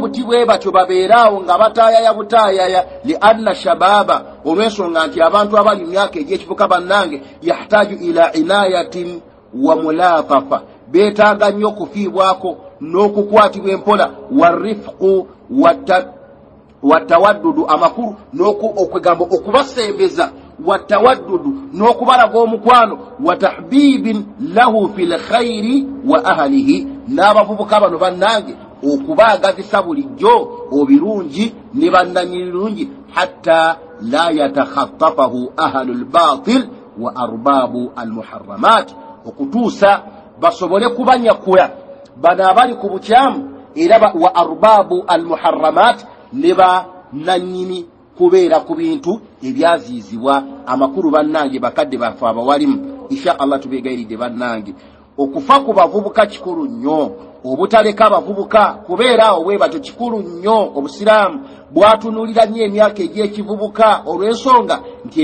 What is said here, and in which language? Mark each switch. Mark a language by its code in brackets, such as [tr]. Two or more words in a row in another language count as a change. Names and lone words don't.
[lg] buti bwe batyo babeeraawo nga bataayaya butaayaya, [ar] لأن الشباب, [lg] olw'ensonga nti abantu abali mu myaka egy'ekivubuka bannange [ar] يحتاج إلى عناية وملاطفة, [lg] beetaaga nnyo okufiibwako n'okukwatibwa empola [ar] والرفق والتودد [lg] amakulu okwegamba okubasembeza watawaddudu n'okubalaga omukwano watahbibin [ar] له في الخير وأهله [lg] n'abavubuka bano bannange okubaagazisa bulijjo obirungi ne bannanyirungi [ar] حتى لا يتخطفه أهل الباطل وأرباب المحرمات [lg] okutuusa basobole kubanyakula bano abali ku bukyamu era [ar] وأرباب المحرمات [lg] ne bannanyini kubeera ku bintu ebyaziizibwa amakulu bannange bakadde bafe abawalimu insha Allah tubeegayiridde bannange okufa ku bavubuka kikulu nnyo obutaleka abavubuka kubeera obwebato kikulu nnyo obusiraamu bwatunulira nnyo emyaka egy'ekivubuka olw'ensonga nti